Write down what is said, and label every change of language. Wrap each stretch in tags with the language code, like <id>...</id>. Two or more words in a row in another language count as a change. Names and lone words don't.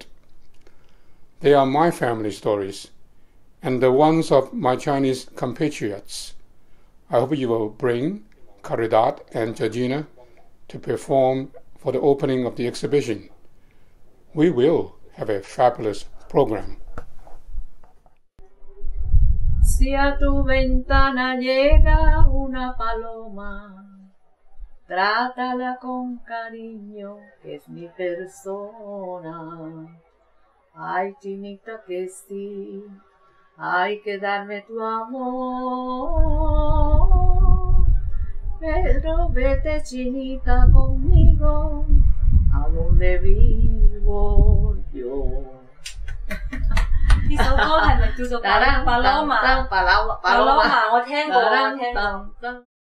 <en>They are my family stories and the ones of my Chinese compatriots. I hope you will bring Caridad and Georgina to perform for the opening of the exhibition. We will have a fabulous program.</en> <es>Si a tu ventana llega una paloma, trátala con cariño, que es mi persona. Ay, chinita que sí, hay que darme tu amor. Pero vete, chinita, conmigo, a donde vivo yo.</es> <yue>呢首歌係咪叫做《Paloma》？ Paloma，我聽過。</yue>